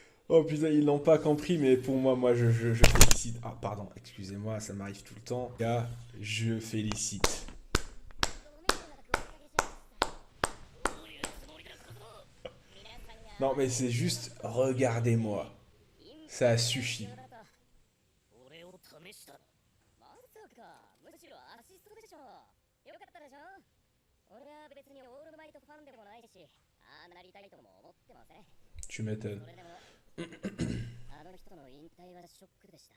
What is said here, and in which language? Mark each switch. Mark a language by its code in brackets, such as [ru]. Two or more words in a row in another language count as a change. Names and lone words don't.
[fr] Oh putain, ils l'ont pas compris, mais pour moi, je félicite. Ah, pardon, excusez-moi, ça m'arrive tout le temps. Gars, je félicite. Non, mais c'est juste, regardez-moi. Ça suffit. [ja] 俺を試した。まさか、むしろアシストでしょ。よかったでしょ。俺は別にオールマイトファンでもないし、ああなりたいとも思ってません。 [fr] Tu m'étonnes. [ja] それでも、あの人の引退はショックでした。